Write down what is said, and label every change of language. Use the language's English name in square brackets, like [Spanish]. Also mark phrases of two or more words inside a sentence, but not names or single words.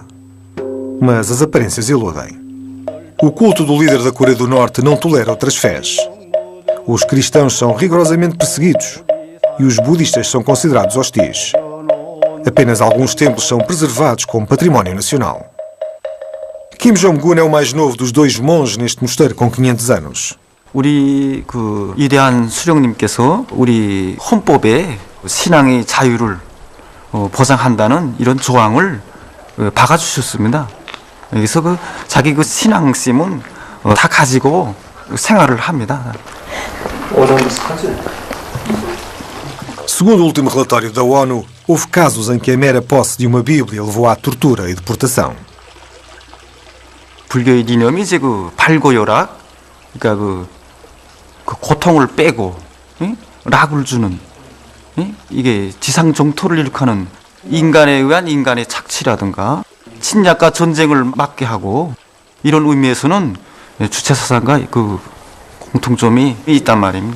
[Portuguese] Mas as aparências iludem. O culto do líder da Coreia do Norte não tolera outras fés. Os cristãos são rigorosamente perseguidos e os budistas são considerados hostis. Apenas alguns templos são preservados como património nacional. Kim Jong-un é o mais novo dos dois monges neste mosteiro com 500 anos. [Korean] 우리 그 위대한 수령님께서 우리 헌법에 신앙의 자유를 보장한다는 이런 조항을 박아주셨습니다. 그래서 그 자기 그 신앙심은 다 가지고 생활을 합니다. [Portuguese] Segundo o último relatório da ONU, houve casos em que a mera posse de uma Bíblia levou à tortura e deportação. [Korean] 불교의 이념이 이제 그 발고요락, 그러니까 그 고통을 빼고 락을 주는 이게 지상 정토를 일으키는 인간에 의한 인간의 착취라든가 침략과 전쟁을 막게 하고 이런 의미에서는 주체 사상과 그 공통점이 있단 말입니다.